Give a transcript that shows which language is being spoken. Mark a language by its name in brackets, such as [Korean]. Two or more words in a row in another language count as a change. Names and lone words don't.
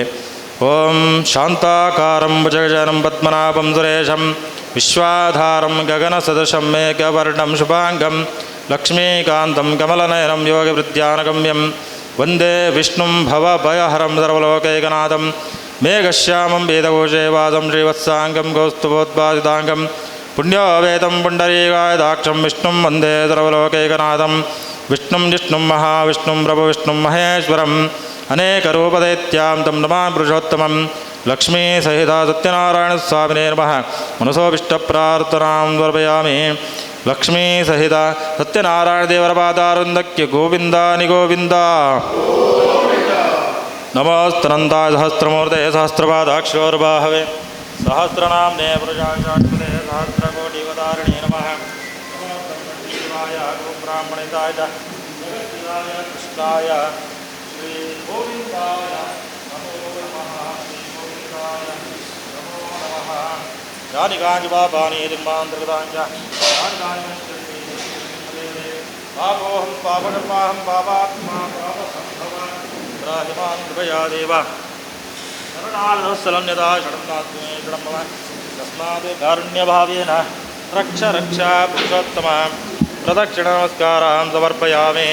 [Sanskrit] ಓಂ ಶಾಂತಾಕಾರಂ ಭುಜಗಜನಂ ಪದ್ಮನಾಭಂ ಸುರೇಶಂ ವಿಶ್ವಾಧಾರಂ ಗಗನ ಸದೃಶಂ ಮೇಘವರ್ಣಂ ಶುಭಾಂಗಂ ಲಕ್ಷ್ಮೀಕಾಂತಂ ಕಮಲನಯನಂ ಯೋಗವೃದ್ಧ್ಯಾನಗಮ್ಯಂ ವಂದೇ ವಿಷ್ಣುಂ ಭವಭಯಹರಂ ಸರ್ವಲೋಕೈಕನಾಥಂ ಮೇಘಶ್ಯಾಮಂ ವೇದಘೋಷೇ ವಾಸಂ ಶ್ರೀವತ್ಸಾಂಗಂ ಕೌಸ್ತುಭೋದ್ಭಾಸಿತಾಂಗಂ ಪುಣ್ಯೋವೇದಂ ಪುಂಡರೀಕಾಯದಾಕ್ಷಂ ವಿಷ್ಣುಂ ವಂದೇ ಸರ್ವಲೋಕೈಕನಾಥಂ ವಿಷ್ಣುಂ ಜಿಷ್ಣುಂ ಮಹಾವಿಷ್ಣುಂ ಪ್ರಭುವಿಷ್ಣುಂ ಮಹೇಶ್ವರಂ ಅನೇಕರೂಪದೈತ್ಯಾಂ ತಂ ನಮಾಮಿ ಪುರುಷೋತ್ತಮಂ ಲಕ್ಷ್ಮೀ ಸಹಿತ ಸತ್ಯನಾರಾಯಣ ಸ್ವಾಮಿನೇ ನಮಃ ಮನಸೋಭಿಷ್ಟಪ್ರಾರ್ಥನಾಂ ಸಮರ್ಪಯಾಮಿ. [Kannada] ಲಕ್ಷ್ಮೀ ಸಹಿತ ಸತ್ಯನಾರಾಯಣ ದೇವರ ಪಾದಾರವಿಂದಕ್ಕೆ ಗೋವಿಂದಾನಿ ಗೋವಿಂದ. [Sanskrit] ನಮೋಸ್ತನಂದಾಯ ಸಹಸ್ರಮೂರ್ತೆ ಸಹಸ್ರಪಾದಾಕ್ಷೋರ್ಬಾಹವೆ ಸಹಸ್ರನಾಮ್ನೇ ಪುರುಷಾಕ್ಷಾತ್ಮತೆ ಸಹಸ್ರಕೋಟಿವತಾರಿಣೇ ನಮಃ. ನಮೋ ಬ್ರಹ್ಮಣೇಶಾಯ ಗೋಬ್ರಾಹ್ಮಣಿತಾಯ ಜಗತ್ತಿದಾಯ ಕೃಷ್ಣಾಯ ಶ್ರೀ ಗೋವಿಂದಾಯ ನಮೋ ನಮಃ. ಶ್ರೀ ಗೋವಿಂದಾಯ ನಮೋ ನಮಃ. ಯಾನಿ ಕಾಂಚಿ ಪಾಪಾನಿ ಜನ್ಮಾಂತರ್ಗತಾಂಚ ಯಾನಿ ಕಾಂಚಿ ಪಾಪೋಹಂ ಪಾಪಕರ್ಮಾಹಂ ಪಾಪಾತ್ಮಾ ಪಾಪಸಂಭವ ರಾಹಿಮಾನ್ ಕೃಪಯಾ ದೇವ ಶರಣಾಲನವತ್ಸಲನ್ಯತಾ ಷಡನ್ನಾತ್ಮೇ ಷಡಂಬವ ತಸ್ಮಾತ್ ಕಾರುಣ್ಯಭಾವೇನ ರಕ್ಷ ರಕ್ಷಾ ಪುರುಷೋತ್ತಮ ಪ್ರದಕ್ಷಿಣ ನಮಸ್ಕಾರಾನ್ ಸಮರ್ಪಯಾಮಿ.